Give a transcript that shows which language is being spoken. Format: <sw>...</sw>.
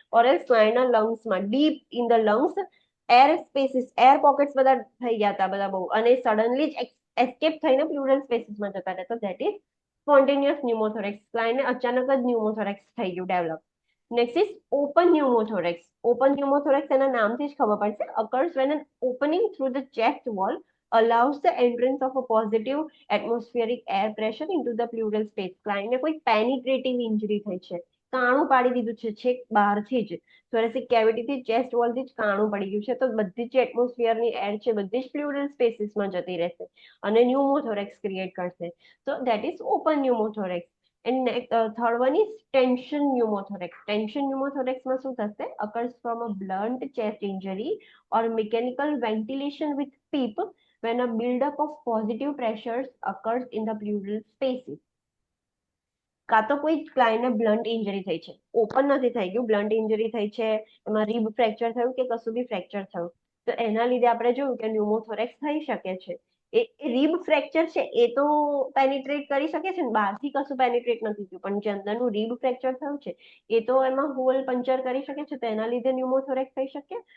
<gu>Or else ક્લાયન્ટના લંગ્સમાં</gu> <en>deep in the lungs</en> <gu>air spaces, air pockets બધા થઈ ગયા હતા બધા બહુ, અને સડનલી જ એસ્કેપ થઈને પ્લ્યુરલ સ્પેસીસમાં જતા રહે, તો</gu> <en>That is spontaneous pneumothorax.</en> <gu>ક્લાયન્ટને અચાનક જ ન્યુમોથોરેક્સ થઈ ગયું develop.</gu> <en>Next is open pneumothorax.</en> <gu>Open ન્યુમોથોરેક્સ એના નામથી જ ખબર પડશે.</gu> <en>Occurs when an opening through the chest wall allows the entrance of a positive atmospheric air pressure into the pleural space.</en> <gu>ક્લાયન્ટને કોઈ પેનિટ્રેટિવ ઇન્જરી થઈ છે, કાણું પાડી દીધું છે છેક બહારથી જ, થોરેસિક કેવિટીથી ચેસ્ટ વોલથી જ કાણું પડી ગયું છે, તો બધી જ એટમોસ્ફિયરની એર છે બધી જ પ્લ્યુરલ સ્પેસીસમાં જતી રહેશે અને ન્યુમોથોરેક્સ ક્રિએટ કરશે.</gu> <en>તો that is open pneumothorax. And third one is tension pneumothorax.</en> <gu>Tension ન્યુમોથોરેક્સમાં શું થશે?</gu> <en>Occurs from a blunt chest injury or mechanical ventilation with PEEP when a buildup of positive pressures occurs in the pleural spaces.</en> <gu>કાં તો કોઈ ક્લાયન્ટને blunt injury થઈ છે, open નથી થઈ ગયું, બ્લન્ટ ઇન્જરી થઈ છે, એમાં રીબ ફ્રેક્ચર થયું કે કશું બી ફ્રેક્ચર થયું, તો એના લીધે આપણે જોયું કે ન્યુમોથોરેક્સ થઈ શકે છે. એ રીબ ફ્રેક્ચર છે એ તો પેનિટ્રેટ કરી શકે છે ને, બહારથી કશું પેનિટ્રેટ નથી થયું, પણ જે અંદરનું રીબ ફ્રેક્ચર થયું છે એ તો એમાં હોલ પંચર કરી શકે છે, તો એના લીધે ન્યુમોથોરેક્સ થઈ શકે.</gu>